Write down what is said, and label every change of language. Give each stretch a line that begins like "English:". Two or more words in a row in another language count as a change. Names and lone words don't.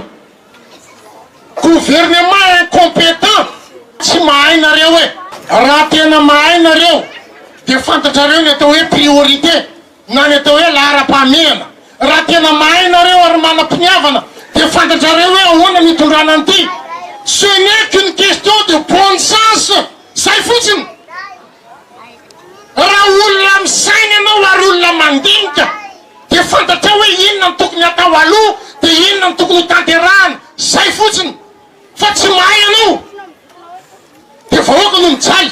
French: Gouvernement incompétent.
Malagasy: Tsy mahay nareo hoe raha tena mahay nareo dia fantatrareo ny atao hoe priorité na ny atao hoe laharam-pameana. Raha tena mahay nareo ary manam-piniavana dia fantatrareo hoe ahoana nitondrana an'ity.
French: Ce n'est qu'une question de bon sens.
Malagasy: Zay fotsiny. Raha olona misaina ianao ary olona mandinika dia fantatra hoe inona ny tokony atao aloha dia inona ny tokony tanterahana. Zay fotsiny. Fa tsy mahay anao dia vahoaka no mijaly.